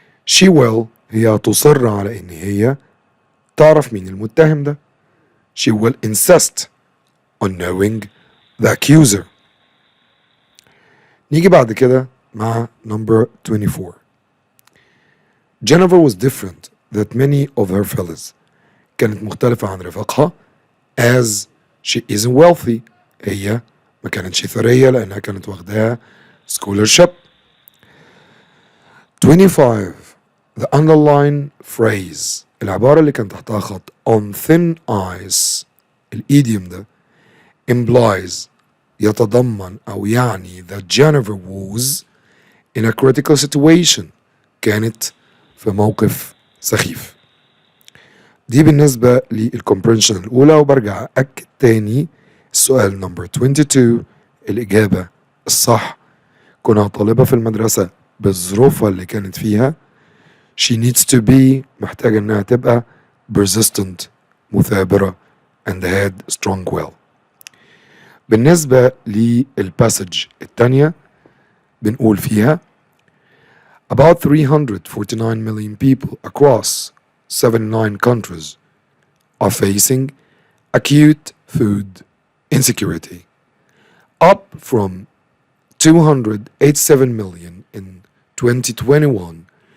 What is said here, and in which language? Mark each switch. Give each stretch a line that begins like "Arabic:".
English: she will،
Arabic: هي تصر على إن هي تعرف مين المتهم ده.
English: she will insist on knowing the accuser.
Arabic: نيجي بعد كده مع
English: number 24 Jennifer was different than many of her fellows،
Arabic: كانت مختلفة عن رفاقها
English: as she isn't wealthy،
Arabic: هي ما كانتش ثرية لأنها كانت واخداها scholarship.
English: 25 the underline phrase،
Arabic: العبارة اللي كان تحتها خط
English: on thin ice،
Arabic: الإيديوم ده implies، يتضمن أو يعني
English: that Jennifer was in a critical situation،
Arabic: كانت في موقف سخيف. دي بالنسبة للcomprehension الأولى، وبرجع أكد تاني السؤال نمبر 22 الإجابة الصح كونها طالبة في المدرسة بالظروفها اللي كانت فيها
English: she needs to be،
Arabic: محتاجة إنها تبقى persistent، مثابرة
English: and had strong will.
Arabic: بالنسبة للباسج الثانية بنقول فيها
English: about 349 million people across 79 countries are facing acute food insecurity, up from 287 million in 2021.